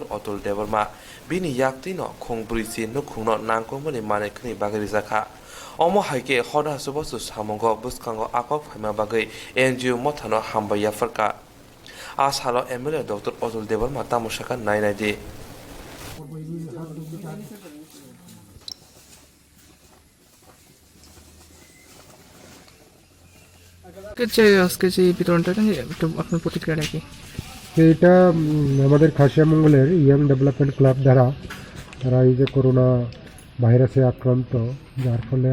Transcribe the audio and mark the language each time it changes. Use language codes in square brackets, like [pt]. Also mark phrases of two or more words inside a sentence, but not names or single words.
[trp] Atul Devarma bini yaktino khongbrisi nukhungno nangkomani manekhni bagai rijaka Omo haike hoda subasu samongo buskango akok phaima bagai NGO mothano hambaya farka asalo MLA Dr. Atul Devarma tamushaka nainadi [bn] আজকে যে বিতরণটা একটু আপনার প্রতিক্রিয়াটা কি এটা আমাদের খাসিয়ামঙ্গলের ইয়াং ডেভেলপমেন্ট ক্লাব দ্বারা তারা এই যে [en] corona virus [bn] আক্রান্ত যার ফলে